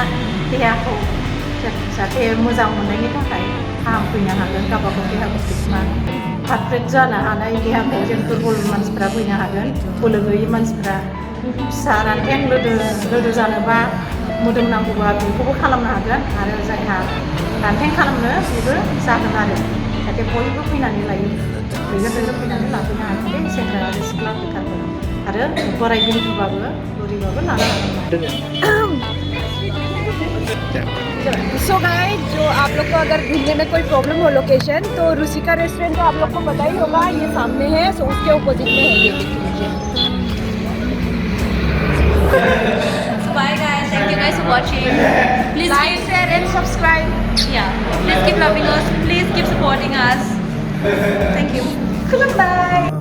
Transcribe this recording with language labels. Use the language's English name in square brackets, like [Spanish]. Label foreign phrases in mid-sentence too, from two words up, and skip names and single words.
[Bodo] देहाखौ जाहाथे मोजां मोननायनि थाखाय फाहामफैनो हागोन, गावबागाव देहाखौ पारफेक्ट जानो हानाय देहाखौ जों दुरबल मानसिफ्रा फैनो हागोन, बोलो गैयै मानसिफ्रा फिसा रानथें लोदो जानोबा मोदोम नांगौबा बेखौबो खालामनो हागोन आरो जायहा रानथें खालामनो बेबो जागोन आरो जाहाथे बयबो फैनानै लायो बयबो फैनानै लाफैनो हागोन दे सेंग्रा आरो सिख्ला बेखारफोर आरो बोराय बुरैबाबो बुरैबाबो लानो हागोन। [English] so guys, [Hindi] जो आप लोग को अगर घूमने में कोई प्रॉब्लम हो लोकेशन, तो रुचिका रेस्टोरेंट तो आप लोग को पता ही होगा, ये सामने है। सो उसके अपोजिट में है ये, देख लीजिए। [English] So bye guys, thank you guys for watching. Please Like, share and subscribe. please keep loving us. Please keep supporting us. Thank you. Goodbye.